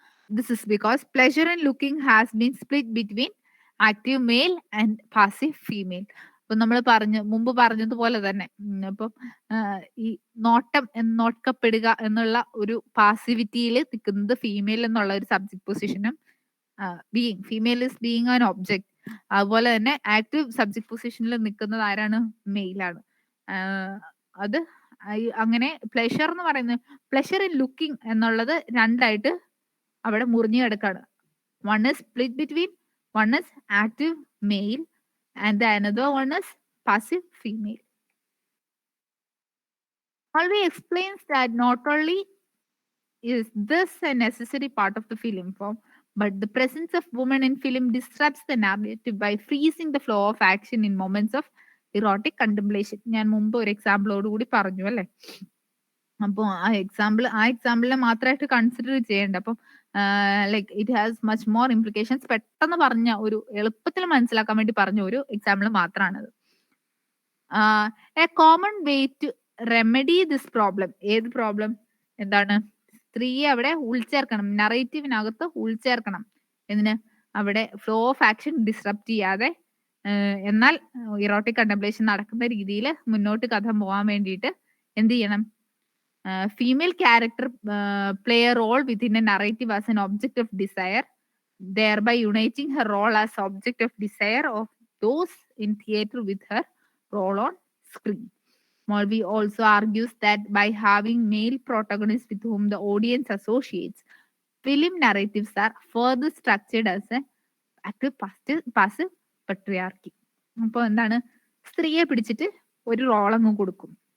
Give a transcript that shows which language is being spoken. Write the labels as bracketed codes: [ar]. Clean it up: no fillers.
[en] This is because pleasure in looking has been split between active male and passive female. [ml] അപ്പൊ നമ്മൾ മുമ്പ് പറഞ്ഞതുപോലെ തന്നെ അപ്പം ഈ നോക്കപ്പെടുക എന്നുള്ള ഒരു പാസിവിറ്റിയിൽ നിൽക്കുന്നത് ഫീമെയിൽ എന്നുള്ള ഒരു subject പൊസിഷനും [en] Female is being an object. [ml] അതുപോലെ തന്നെ ആക്റ്റീവ് സബ്ജക്ട് പൊസിഷനിൽ നിൽക്കുന്നത് ആരാണ്? മെയിലാണ്. അത് അങ്ങനെ പ്ലഷർ എന്ന് പറയുന്നത് പ്ലഷർ ഇൻ ലുക്കിംഗ് എന്നുള്ളത് രണ്ടായിട്ട് അവിടെ മുറിഞ്ഞു കിടക്കാണ്. [en] One is split between one is active male and the another one is passive female. Mulvey explains that not only is this a necessary part of the film form, but the presence of women in film disrupts the narrative by freezing the flow of action in moments of erotic contemplation. [ml] ഞാൻ മുമ്പ് ഒരു എക്സാമ്പിളോട് കൂടി പറഞ്ഞു അല്ലെ. അപ്പോൾ ആ എക്സാമ്പിളിനെ മാത്രമായിട്ട് consider ചെയ്യേണ്ട. അപ്പം [en] Like it has much more implications. [ml] പെട്ടെന്ന് പറഞ്ഞ ഒരു എളുപ്പത്തിൽ മനസ്സിലാക്കാൻ വേണ്ടി പറഞ്ഞ ഒരു example മാത്രമാണത്. [en] A common way to remedy this problem. [ml] ഏത് പ്രോബ്ലം? എന്താണ്? സ്ത്രീയെ അവിടെ ഉൾച്ചേർക്കണം, നറേറ്റീവിനകത്ത് ഉൾച്ചേർക്കണം. എന്തിന്? അവിടെ ഫ്ലോ ഓഫ് ആക്ഷൻ ഡിസ്റപ്റ്റ് ചെയ്യാതെ എന്നാൽ ഇറോട്ടിക് കണ്ടംപ്ലേഷൻ നടക്കുന്ന രീതിയിൽ മുന്നോട്ട് കഥ പോകാൻ വേണ്ടിയിട്ട് എന്ത് ചെയ്യണം? [en] female character play a role within a narrative as an object of desire, thereby uniting her role as object of desire of those in theater with her role on screen. Mulvey also argues that by having male protagonists with whom the audience associates, film narratives are further structured as an active passive patriarchy. [ml] അപ്പോൾ എന്താണ്, സ്ത്രീയെ പിടിച്ചിട്ട് ഒരു role അങ്ങ് കൊടുക്കും.